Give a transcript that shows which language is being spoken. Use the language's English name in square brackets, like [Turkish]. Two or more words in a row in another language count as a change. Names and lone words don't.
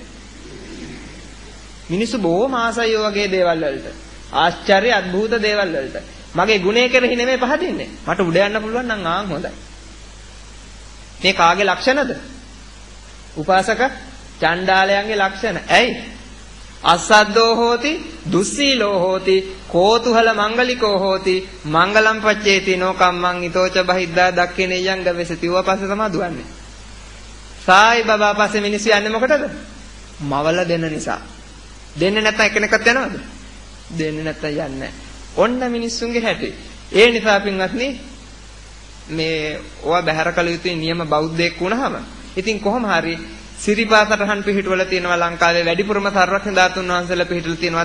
[Sinhala] මිනිස්සු බොහොම ආසයි ඔය වගේ දේවල් වලට. ආශ්චර්ය අద్భుත දේවල් වලට. මගේ ගුණේ කෙරෙහි නෙමෙයි පහදින්නේ. මට උඩ යන්න පුළුවන් නම් ආන් හොඳයි. මේ කාගේ ලක්ෂණද? උපාසක චණ්ඩාලයන්ගේ ලක්ෂණ. ඇයි? [Pali] අස්සද්දෝ හෝති, දුස්සීලෝ හෝති, කෝතුහල මංගලිකෝ හෝති, මංගලම් පච්චේති නෝකම්මං ඊතෝච බහිද්දා දක්ඛිනේයං ගවසති. [Sinhala] ඌව පස්සේ තමයි දුවන්නේ. සායි බබා පස්සේ මිනිස්සු යන්නේ මොකටද? මවල දෙන නිසා. දෙන්නේ නැත්නම් එකිනෙකට යනවද? දෙන්නේ නැත්නම් යන්නේ නැහැ. ඔන්න මිනිස්සුන්ගේ හැටි. ඒ නිසා පින්වත්නි මේ ඔය බහැර කළ යුතු නියම බෞද්ධයෙක් වුණාම ඉතින් කොහොම හරි සිරිපාසටහන් පිහිටවල තියෙනවා ලංකාවේ වැඩිපුරම සර්වඥ ධාතුන් වහන්සේලා පිහිටලා තියෙනවා.